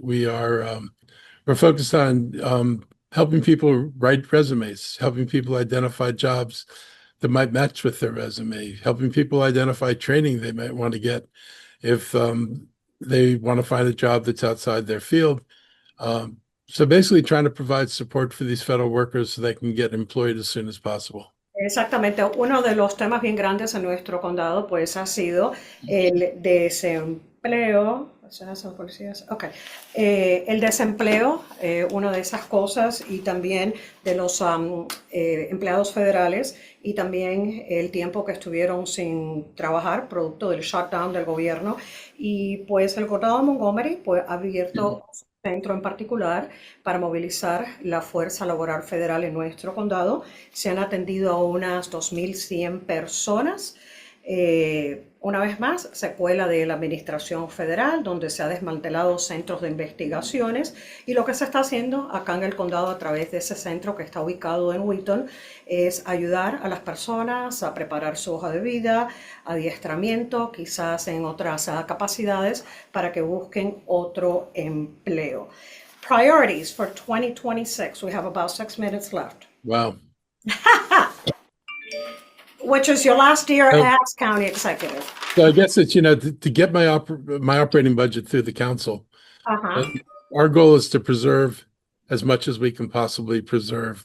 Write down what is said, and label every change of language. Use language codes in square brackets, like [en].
[en] We're focused on helping people write resumes, helping people identify jobs that might match with their resume, helping people identify training they might want to get if they want to find a job that's outside their field. So basically trying to provide support for these federal workers so they can get employed as soon as possible. [es] Exactamente. Uno de los temas bien grandes en nuestro condado pues ha sido el desempleo. Okay. El desempleo, una de esas cosas, y también de los empleados federales, y también el tiempo que estuvieron sin trabajar producto del shutdown del gobierno. Y pues el condado de Montgomery pues, ha abierto un centro en particular para movilizar la fuerza laboral federal en nuestro condado. Se han atendido a unas 2,100 personas. Una vez más, secuela de la administración federal, donde se ha desmantelado centros de investigaciones, y lo que se está haciendo acá en el condado a través de ese centro que está ubicado en Wheaton es ayudar a las personas a preparar su hoja de vida, adiestramiento, quizás en otras capacidades para que busquen otro empleo. [en] Priorities for 2026. We have about 6 minutes left. Wow. Which is your last year as county executive. So I guess it's, to get my operating budget through the council, our goal is to preserve as much as we can possibly preserve.